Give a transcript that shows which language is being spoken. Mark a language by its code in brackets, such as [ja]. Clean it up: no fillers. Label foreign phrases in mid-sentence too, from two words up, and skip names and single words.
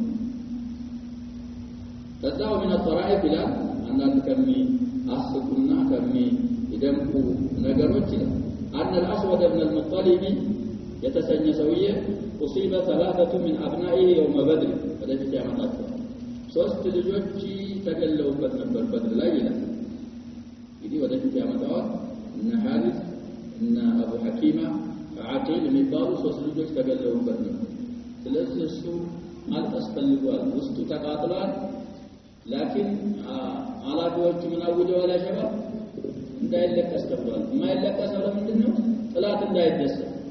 [am] ተዛው [ar] من الطرائف [am] ይላል አንዳንድ ከሚ አስቁና ከሚ ይደምቁ ነገሮች ይላል [ar] أن الأسود بن المطلب يتسنى سوية أصيب 3 من أبنائه يوم بدر هذا في عمتات [am] ሶስት ልጆች ተገለውበት ነበር በድር ላይ ይላል እንግዲህ ወደ ፊት ያመጣው እና ሐሪስ እና አቡ ሐኪማ አቂል የሚባሉ ሶስት ልጆች ተገለውበት ነበር ስለዚህ እሱ ማልቀስ ፈልጓል ውስጡ ተቃጥሏል لكن አላዶቹ ምን አውጀው ወላ ሸባብ እንዳይለቀስ ተብሏል የማይለቀሰው ለምንድን ነው ጥላት እንዳይደሰት